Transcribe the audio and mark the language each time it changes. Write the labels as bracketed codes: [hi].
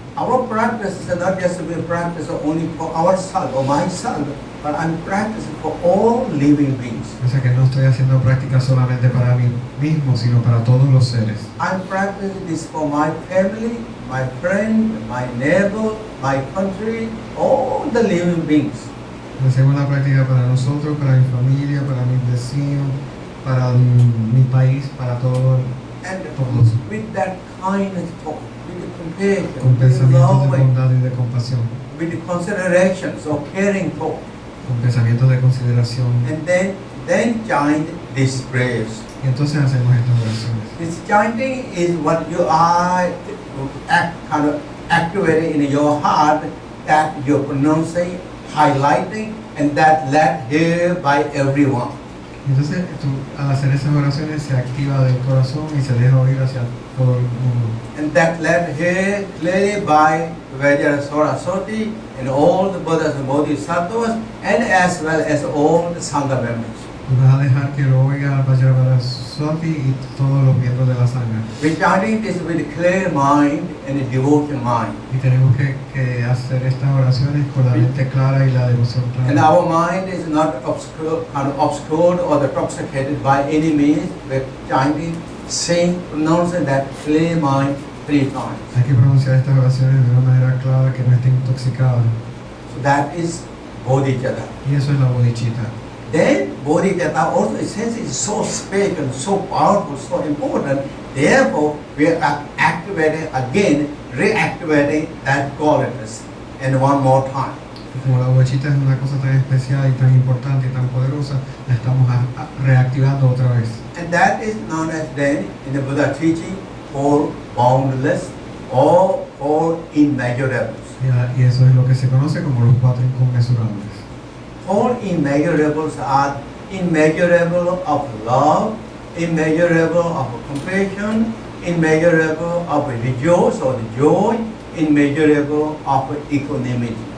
[en] Our practice is not just to be a practice only for ourselves or myself, but I'm practicing for all living beings. [es] O sea que no estoy haciendo práctica solamente para mí mismo, sino para todos los seres. [en] I'm practicing this for my family, my friend, my neighbor, my country, all the living beings. [es] Hacemos la práctica para nosotros, para mi familia, para mis vecinos, para mi país, para todos. [en] And [es] Todos. [en] with that kindness talk, with the compassion, [es] Con [en] with the [es] pensamientos de [en] love, [es] bondad y de compasión, [en] with the considerations of caring talk, [es] con pensamientos de consideración. [en] and then chant these prayers. [es] Y entonces hacemos estas oraciones. [en] This chanting is what you are kind of activating in your heart, that you're pronouncing, highlighting, and that led here by everyone. [es] Entonces, al hacer esas oraciones se activa del corazón y se deja oír hacia todo el mundo. [en] And that led here clearly by Vajra Saraswati and all the Buddhas and Bodhisattvas, and as well as all the Sangha members. [es] Y vas a dejar que lo oiga Vajra Saraswati y todos los miembros de la Sangha. [en] We're chanting this with a clear mind and a devotion mind. [es] Y tenemos que hacer estas oraciones con la mente clara y la devoción [en] And [es] clara. [en] our mind is not obscured or intoxicated by any means. We're chanting, saying, pronouncing that clear mind 3 times. [es] Hay que pronunciar estas oraciones de una manera clara que no esté intoxicada. [en] So that is bodhicitta. [es] Y eso es la bodhicitta. [en] Then bodhicitta also essentially is so special, so powerful, so important. Therefore, we are activating again, reactivating that qualities, and one more time. [es] Y como la bodhicitta es una cosa tan especial y tan importante y tan poderosa, la estamos reactivando otra vez. [en] And that is known as then in the Buddha teaching for boundless or for immeasurables. [es] Y eso es lo que se conoce como los 4 inconmensurables. [en] All immeasurables are immeasurable of love, immeasurable of compassion, immeasurable of rejoice or joy, immeasurable of equanimity.